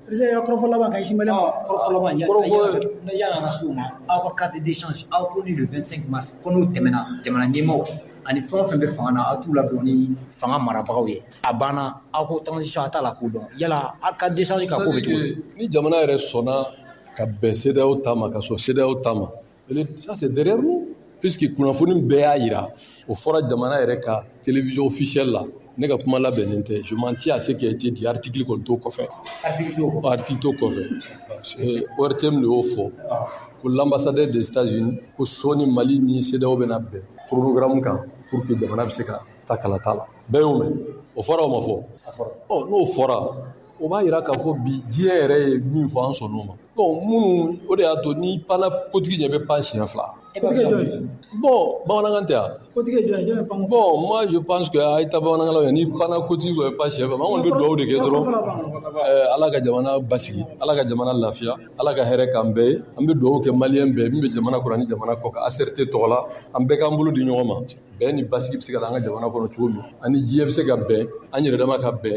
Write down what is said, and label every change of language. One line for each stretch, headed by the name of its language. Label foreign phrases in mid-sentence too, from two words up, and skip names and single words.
Bambara: président kɔrɔfɔ laban ka isimɛlɛ ma kɔrɔfɔ laban yala an ka s'o ma aw ka
French: carte d'échange
Bambara: aw ko ni
French: le 25 mars
Bambara: ko n'o tɛmɛna jamana ɲɛmaaw ani fɛn o fɛn bɛ fanga na aw t'u ladon ni fanga marabagaw ye a banna aw ko transition a t'a la k'o dɔn yala aw ka d'échange ka ko bɛ cogo di. Ni jamana yɛrɛ sɔnna ka bɛn CEDEAO ta ma ka sɔn CEDEAO ta ma
French: ça c'est derrière nous puisque
Bambara: kunnafoni bɛɛ y'a yira o fɔra jamana yɛrɛ ka télévision officielle la ne ka kuma labɛnnen tɛ
French: je m'en tiens à ce qui a été dit
Bambara: article kɔni t'o kɔfɛ article t'o kɔfɛ ORTM de y'o fɔ ko
French: l'ambassadeur des États-Unis
Bambara: ko sɔɔni Mali ni CEDEAO bɛna bɛn programme kan
French: pour que
Bambara: jamana bɛ se ka ta kalata la bɛɛ y'o mɛn o fɔra o ma fɔ n'o fɔra o b'a yira k'a fɔ bi diɲɛ yɛrɛ ye min fɔ an sɔnn'o ma bon minnu o de y'a to ni panna kotigi ɲɛ bɛ pan siɲɛ fila bon bamanankan tɛ yan bon
French: moi je pense que
Bambara: a ye taa bamanankan la ni panna kotigi bɛ pan siɲɛ fila an kɔni bɛ dugawu de kɛ dɔrɔn ala ka jamana basigi ala ka jamana lafiya ala ka hɛrɛ k'an bɛɛ ye an bɛ dugawu kɛ maliyɛn bɛɛ min bɛ jamana kɔnɔ ani jamana kɔ kan ACRT tɔgɔ la an bɛɛ k'an bolo di ɲɔgɔn ma bɛn ni basigi bɛ se ka an ka jamana kɔnɔ cogo min ani diɲɛ bɛ se ka bɛn an yɛrɛ dama ka bɛn